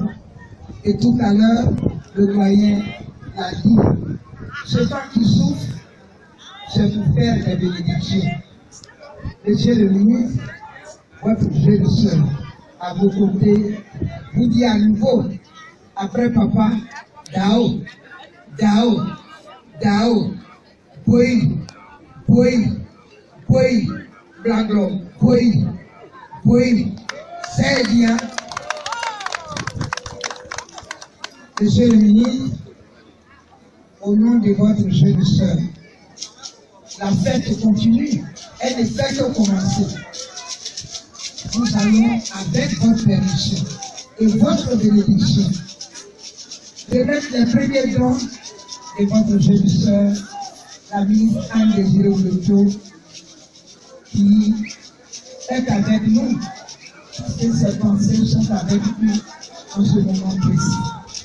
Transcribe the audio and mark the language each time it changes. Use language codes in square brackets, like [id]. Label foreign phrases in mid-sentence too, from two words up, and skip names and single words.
[fr] Et tout à l'heure, le doyen l'a dit, ce temps qui souffre, c'est pour faire des bénédictions. Monsieur le ministre, votre jeune soeur, à vos côtés, vous dit à nouveau, après papa, Dao, Dao, Dao, Poï, Poï, Poï, Blaglo, Poï, Poï, c'est bien. Monsieur le ministre, au nom de votre jeune soeur, la fête continue, elle ne fait que commencer. Nous allons, avec votre permission et votre bénédiction, remettre les premiers dons de votre jeune soeur, la ministre Anne-Désirée Blotto, qui est avec nous, et ses pensées sont avec nous en ce moment précis.